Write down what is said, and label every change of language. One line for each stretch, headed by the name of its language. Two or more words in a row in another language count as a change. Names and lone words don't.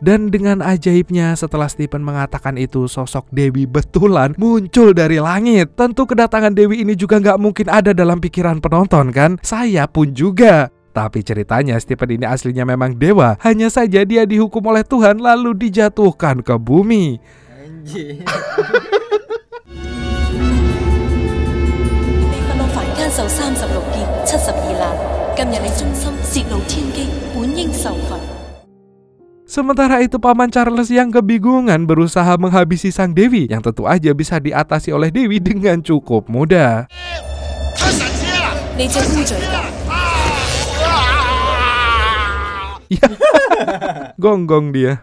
Indonesian: Dan dengan ajaibnya setelah Stephen mengatakan itu, sosok Dewi betulan muncul dari langit. Tentu kedatangan Dewi ini juga nggak mungkin ada dalam pikiran penonton kan? Saya pun juga. Tapi ceritanya Stephen ini aslinya memang dewa, hanya saja dia dihukum oleh Tuhan lalu dijatuhkan ke bumi. Anjir.
Cantonese: 受36劫72難，今日你忠心泄露天機，本應受罰。
Indonesian: Sementara itu Paman Charles yang kebingungan berusaha menghabisi sang Dewi yang tentu aja bisa diatasi oleh Dewi dengan cukup mudah. Ya, gonggong dia.